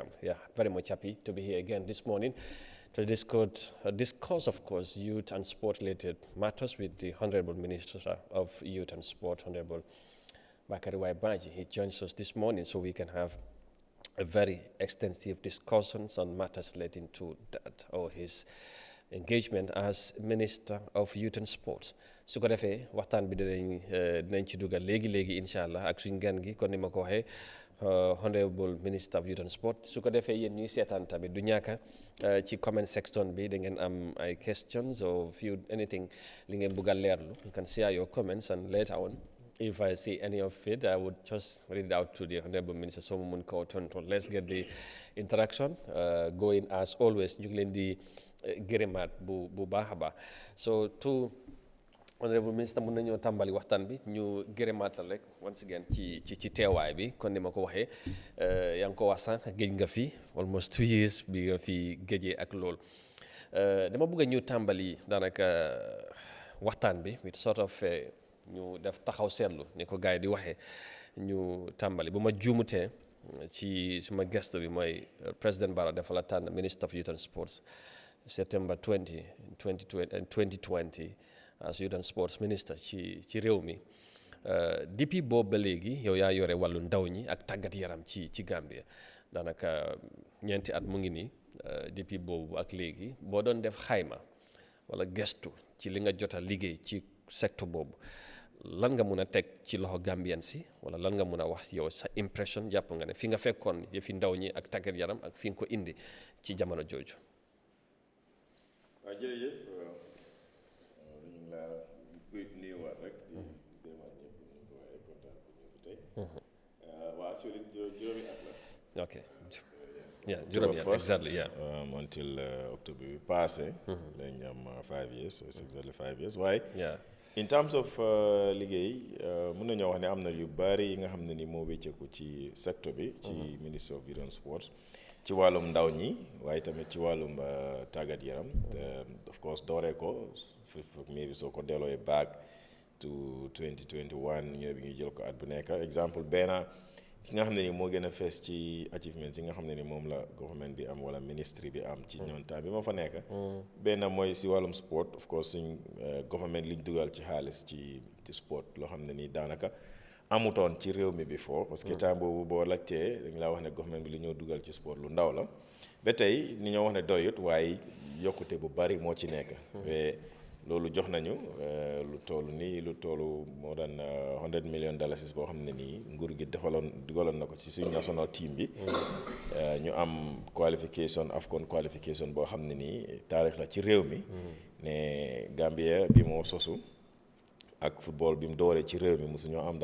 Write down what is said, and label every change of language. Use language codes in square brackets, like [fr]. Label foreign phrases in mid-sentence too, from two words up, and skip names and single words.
[en] Yeah, very much happy to be here again this morning to discuss, of course, youth and sport-related matters with the Honorable Minister of Youth and Sport, Honorable Bakari Waibaji. He joins us this morning so we can have a very extensive discussions on matters relating to that or his engagement as Minister of Youth and Sports. [wo] su ko defee waxtaan bi dinañ ci dugal léegi [ar] إن شاء الله [wo] ak suñu gan gi kon ni ma ko waxee [en] Honorable Minister of Youth and Sport. [wo] su ko defee yéen ñuy seetaan tamit du ñàkk ci [en] comment section [wo] bi da ngeen am ay [en] questions or anything [wo] li ngeen bëgg a leerlu. [en] You can share your comments, and later on if I see any of it, I would just read it out to the Honorable Minister. So let's get the interaction going as always. [wo] ñu ngi leen di gërëmaat bu baax a baax. [en] So to Honorable Minister, [wo] mun nañoo tàmbali waxtaan bi ñu gërëmaat la rek [en] once again [wo] ci teewaay bi kon ni ma ko waxee yaa ngi ko wax sànq géej nga fi [en] almost 2 years [wo] bi nga fi géejee ak loolu dama bëgg ñu tàmbali daanaka waxtaan bi [en] with sort of [wo] ñu def taxaw seetlu ni ko gars yi di waxee ñu tàmbali bu ma juumutee ci suma gestu bi mooy President Barrow dafa la tànn [en] Minister of Youth and Sports September [wo] 2020 [en] as Youth and Sports Minister [wo] ci réew mi depuis boobu ba léegi yow yaa yore wàllu ndaw ñi ak tàggat yaram ci Gambia daanaka ñeenti at mu ngi nii depuis boobu ak léegi boo doon def xayma wala gestu ci li nga jot a liggéey ci secteur boobu lan nga mun a teg ci loxo Gambien si wala lan nga mun a wax yow sa impression jàpp nga ne fi nga fekkoon yëfi ndaw ñi ak tàggat yaram ak fi nga ko indi ci jamono jooju. waaw jërëjëf ñu ngi laa nuyuwaat rek di gërëmaat ñëpp ñu ko waxee kontaan pour ñu fi tey waaw actually juróomi at la. [en] ok yeah [wo] juróomi at [en] exactly yeah until October [wo] bi passé lañ am [en] 5 years so it's exactly 5 years [wo] waaye [en] in terms of [wo] liggéey mën nañoo wax ne am na yu bari yi nga xam ne ni moo wécceeku ci secteur bi ci [en] Ministry of Youth and Sports [wo] ci wàllum ndaw ñi waaye tamit ci wàllum tàggat yaram [en] of course [wo] dooree ko maybe soo ko dellooy [en] back to 2021 [wo] ñëw bi ngi jël ko at bu nekk exemple benn ki nga xam ne ni moo gën a fees ci achievements yi nga xam ne ni moom la government bi am wala ministry bi am ci ñoon temps bi ma fa nekk benn mooy si wàllum sport [en] of course [wo] suñ government liñ dugal ci xaalis ci sport loo xam ne ni daanaka amutoon ci réew mi before parce que temps boobu boo laajtee dañ laa wax ne government bi li ñoo dugal ci sport lu ndaw la ba tey ni ñoo wax ne doyut waaye yokkute bu bari moo ci nekk loolu jox nañu lu toll moo daan $100 million boo xam ne nii nguur gi dugaloon na ko ci suñu [en] national team [wo] bi ñu am qualification AFCON qualification boo xam ne nii taarix la ci réew mi ne Gambia bi moo sosu ak football bi mu dooree ci réew mi mosu ñoo am